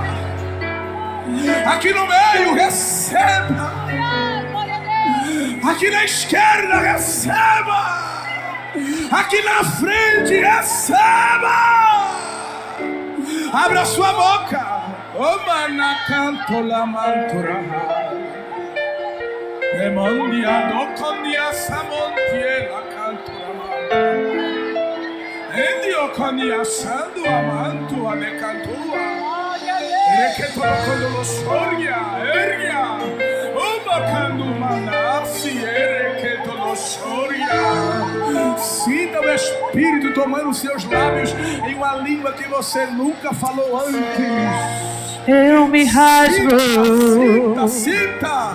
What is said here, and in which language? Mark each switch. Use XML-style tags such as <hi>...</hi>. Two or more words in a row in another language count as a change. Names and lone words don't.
<pt>Aqui no meio, receba. Aqui na esquerda, receba. Aqui na frente, receba! Abra sua boca. O manacanto la mantura. Emondia do condia samontie la cantura. Endio condia sandu amantu ane cantua. Reketo quando lo sorgia, ergia. Sinta o Espírito tomando seus lábios em uma língua que você nunca falou antes. Eu me rasgo Sinta</pt>